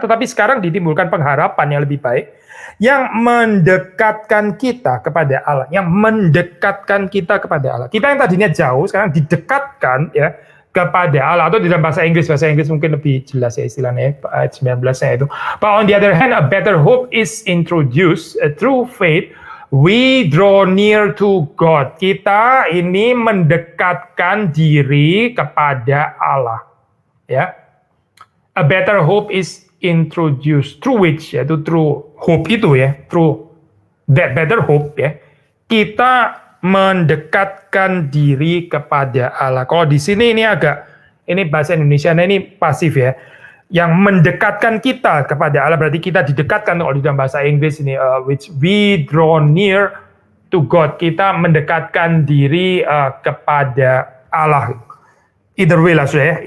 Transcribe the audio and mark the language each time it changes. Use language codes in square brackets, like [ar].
[id] Tetapi sekarang ditimbulkan pengharapan yang lebih baik. Yang mendekatkan kita kepada Allah. Yang mendekatkan kita kepada Allah. Kita yang tadinya jauh sekarang didekatkan ya. kepada Allah, atau di dalam bahasa Inggris mungkin lebih jelas ya istilahnya ayat 19-nya itu. [en] But on the other hand, a better hope is introduced through faith. We draw near to God. [id] Kita ini mendekatkan diri kepada Allah. [en] Ya, a better hope is introduced through which, yaitu through hope itu ya, through that better hope ya. [id] Kita mendekatkan diri kepada Allah. Kalau di sini ini bahasa Indonesia ini pasif ya. Yang mendekatkan kita kepada Allah berarti kita didekatkan. Kalau di dalam bahasa Inggris ini [en] which we draw near to God. [id] Kita mendekatkan diri kepada Allah. Either way lah ya.